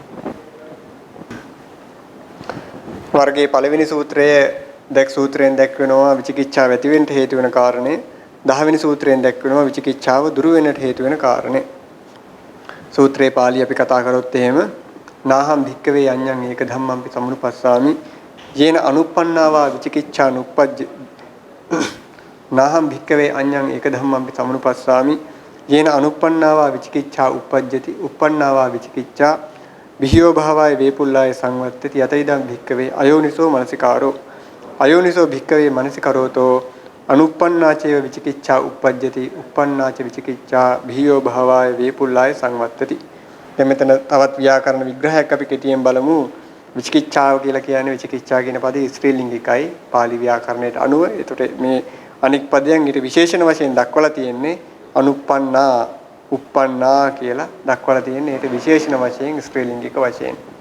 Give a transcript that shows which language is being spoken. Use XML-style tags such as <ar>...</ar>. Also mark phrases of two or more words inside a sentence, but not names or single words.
<si>වර්ගයේ පළවෙනි සූත්‍රයෙන් දැක්වෙනවා විචිකිච්ඡාව ඇති වෙන්න හේතු වෙන කාරණේ. 10 වෙනි සූත්‍රයෙන් දැක්වෙනවා විචිකිච්ඡාව දුරු වෙන්නට හේතු වෙන කාරණේ. සූත්‍රයේ පාළි අපි කතා කරොත් එහෙම</si> <pi>නාහම් භික්කවේ අඤ්ඤං ඒක ධම්මං සමුනුපස්සාමි යේන අනුප්පන්නාවා විචිකිච්ඡා නුප්පජ්ජ නාහම් භික්කවේ අඤ්ඤං ඒක ධම්මං සමුනුපස්සාමි යේන අනුප්පන්නාවා විචිකිච්ඡා උප්පජ්ජති උප්පන්නාවා විචිකිච්ඡා විහියෝ භාවය වේපුල්ලාය සංවත්තති යතයිදං භික්කවේ අයෝනිසෝ මනසිකාරෝ අයෝනිසෝ භික්කවේ මනසිකරෝතෝ අනුප්පන්නාචේව විචිකිච්ඡා උප්පජ්ජති උප්පන්නාච විචිකිච්ඡා විහියෝ භාවය වේපුල්ලාය සංවත්තති.</pi> <si>දැන් මෙතන තවත් ව්‍යාකරණ විග්‍රහයක් අපි කෙටියෙන් බලමු. විචිකිච්ඡාව කියලා කියන්නේ විචිකිච්ඡා කියන පදේ ස්ත්‍රී ලිංගිකයි පාලි ව්‍යාකරණයට අනුව. ඒතකොට මේ අනික් පදයන් ඊට විශේෂණ වශයෙන් දක්වලා තියෙන්නේ අනුප්පන්නා උප්පන්නා කියලා දක්වලා තියෙන්නේ ඊට විශේෂණ වශයෙන් ස්ත්‍රී ලිංගික වශයෙන්.</si>